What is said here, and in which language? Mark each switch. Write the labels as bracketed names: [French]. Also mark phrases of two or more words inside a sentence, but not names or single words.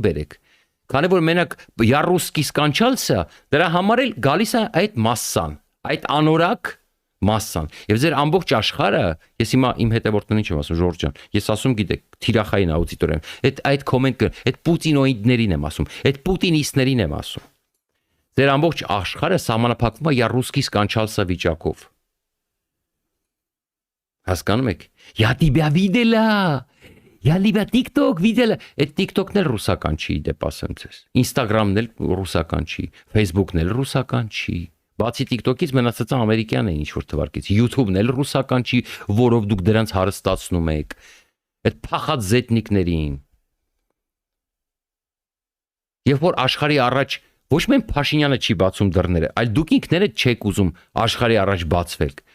[Armenian] բերեք։ Քանի որ մենակ [Russian] «Я-русский скончался», [Armenian] դրա համար էլ գալիս է այդ մասսան, այդ անորակ մասսան։ Եվ ձեր ամբողջ աշխարհը, ես հիմա իմ հետևորդներին չեմ ասում, Ժորժ ջան, ես ասում գիտեք, թիրախային աուդիտորիան, այդ կոմենտ, այդ պուտինոիդներին եմ ասում, այդ պուտինիստներին եմ ասում։ Ձեր ամբողջ աշխարհը սահմանափակվում է [Russian] «Я-русский скончался» [Armenian] վիճակով։ Հասկանում եք։ [Russian] Я тебя видела, я тебя TikTok видела, [Armenian] այդ TikTok-ն էլ ռուսական չի, դեպ ասեմ ձեզ։ Instagram-ն էլ ռուսական չի, Facebook-ն էլ ռուսական չի։ Բացի TikTok-ից մնացածը ամերիկյան է ինչ որ թվարկից։ YouTube-ն էլ ռուսական չի, որով դուք դրանց հարստացնում եք։ Այդ փախած զետնիկներին։ Երբ որ աշխարհի առաջ ոչ միայն Փաշինյանը չի բացում դռները, այլ դուք ինքներդ չեք ուզում աշխարհի առաջ բացվել։